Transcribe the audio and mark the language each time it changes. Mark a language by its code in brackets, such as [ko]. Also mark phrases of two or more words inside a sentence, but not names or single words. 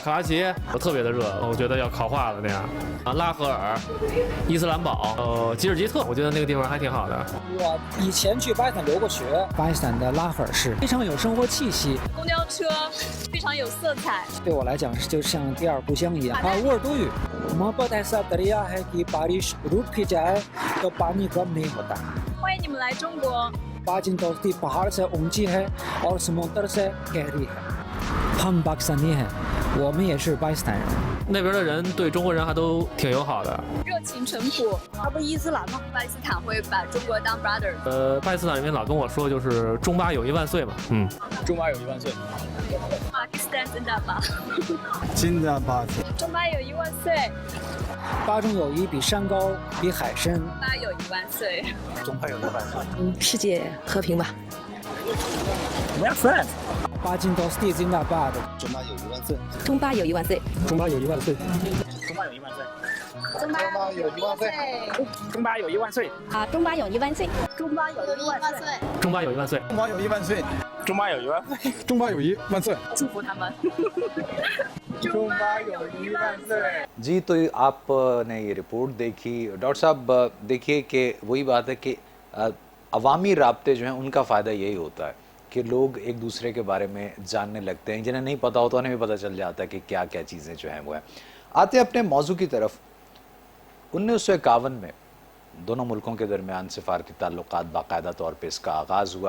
[zh] 卡拉奇特别的热，我觉得要烤化了那样。拉合尔、伊斯兰堡、吉尔吉特，我觉得那个地方还挺好的。我以前去巴基斯坦留过学，巴基斯坦的拉合尔市非常有生活气息，公交车非常有色彩，对我来讲就像第二故乡一样。 [ur] 沃尔多语 ， محبت ایسا دریا ہے کہ بارش رک بھی جائے تو پانی کم نہیں ہوتا. [zh] 欢迎你们来中国。 [ur] باجن دوستی پہاڑ سے اونچی ہے اور سمندر سے گہری ہے. ہم پاکستانی ہیں, [zh] 我们也是巴基斯坦人。那边的人对中国人还都挺友好的，热情淳朴。他不是伊斯兰吗？巴基斯坦会把中国当 brother。巴基斯坦人民老跟我说就是中巴友谊万岁嘛，中巴友谊万岁。巴基斯坦真的吧？真的吧？中巴友谊万岁。巴中友谊比山高，比海深。中巴友谊万岁。中巴友谊万岁。世界和平吧。 [en] We are friends。 [ur] 巴金 دوستی زندہ باد. [zh] 中巴友谊万岁。中巴友谊万岁。中巴友谊万岁。中巴友谊万岁。中巴友谊万岁。中巴友谊万岁。啊，中巴友谊万岁。中巴友谊万岁。中巴友谊万岁。中巴友谊万岁。中巴友谊万岁。中巴友谊万岁。祝福他们。中巴友谊万岁。 [ur] جی، تو آپ نے یہ رپورٹ دیکھی ڈاکٹر صاحب، دیکھیے کہ وہی بات ہے کہ عوامی رابطے جو ہیں ان کا فائدہ یہی ہوتا ہے کہ لوگ ایک دوسرے کے بارے میں جاننے لگتے ہیں، جنہیں نہیں پتہ ہوتا انہیں بھی پتہ چل جاتا ہے کہ کیا کیا چیزیں جو ہیں وہ ہیں۔ آتے ہیں اپنے موضوع کی طرف۔ 1951 میں دونوں ملکوں کے درمیان سفارتی تعلقات باقاعدہ طور پہ اس کا آغاز ہوا۔